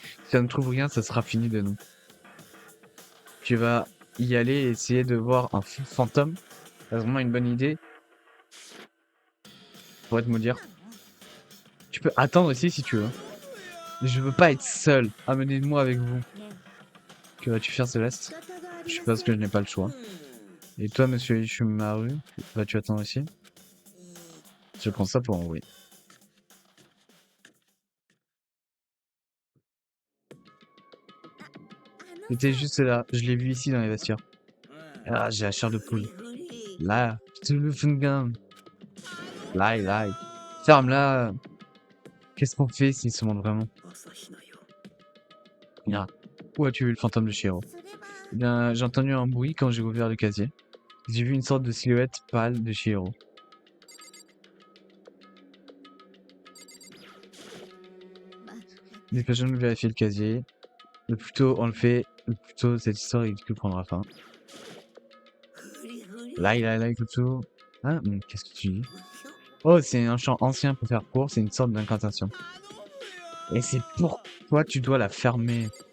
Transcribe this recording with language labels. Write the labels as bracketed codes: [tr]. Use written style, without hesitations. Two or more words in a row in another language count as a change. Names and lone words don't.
[fr] Si on ne trouve rien, ça sera fini de nous. Tu vas y aller et essayer de voir un fantôme. C'est vraiment une bonne idée. Pour te me dire. Tu peux attendre ici si tu veux. Mais je veux pas être seul. Amenez-moi avec vous. [ja] ね [fr] Que vas-tu faire, Céleste? [ja] 仕方があ [fr] Je [ja] りま [fr] suppose [ja] せ [fr] que [ja] ん [fr] je n'ai pas le choix. Et toi, monsieur Ishimaru, vas-tu attendre ici? Je prends ça pour un oui. [ja] あの [fr] J'étais juste là. Je l'ai vu ici dans les vestiaires. Ah, j'ai la chair de poule. Là, je te le fungan. Là. Ferme-la. Qu'est-ce qu'on fait s'il se montre vraiment? Ah. Où as-tu vu le fantôme de Shiro? [ja] それは [fr] Eh bien, j'ai entendu un bruit quand j'ai ouvert le casier. J'ai vu une sorte de silhouette pâle de Shiro. [ja] まったく [fr] Dépêchons de vérifier le casier. Le plus tôt on le fait, le plus tôt cette histoire ridicule prendra fin. Là, écoute tout. Ah, qu'est-ce que tu dis? Oh, c'est un chant ancien pour faire court, c'est une sorte d'incantation. Et c'est pourquoi tu dois la fermer.